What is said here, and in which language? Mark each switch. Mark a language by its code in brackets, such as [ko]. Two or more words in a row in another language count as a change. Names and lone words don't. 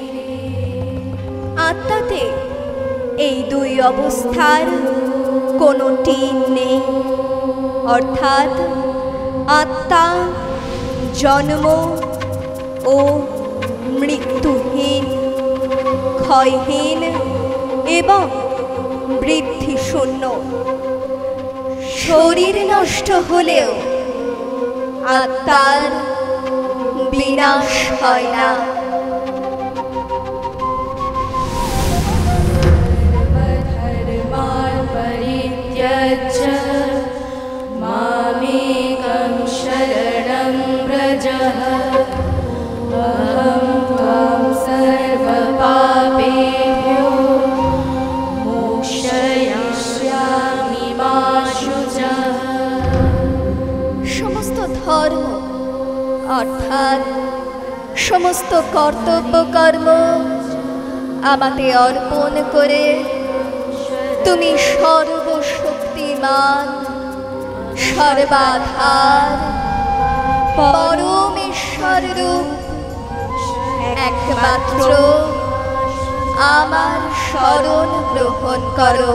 [bn] আত্মাতে এই দুই অবস্থার কোনোটি নেই, অর্থাৎ আত্মা জন্ম ও মৃত্যুহীন, ক্ষয়হীন এবং বৃদ্ধিশূন্য। শরীর নষ্ট হলেও আত্মার বিনাশ হয় না। [sa] धर्मान् परित्यज्य मामेकं शरणं व्रज, अहं त्वां सर्वपापेभ्यो मोक्षयिष्यामि मा शुचः। [bn] সমস্ত ধর্ম অর্থাৎ সমস্ত কর্তব্য কর্ম আমাতে অর্পণ করে তুমি সর্বশক্তিমান, সর্বাধার, পরমেশ্বর রূপ একমাত্র আমার শরণ গ্রহণ করো।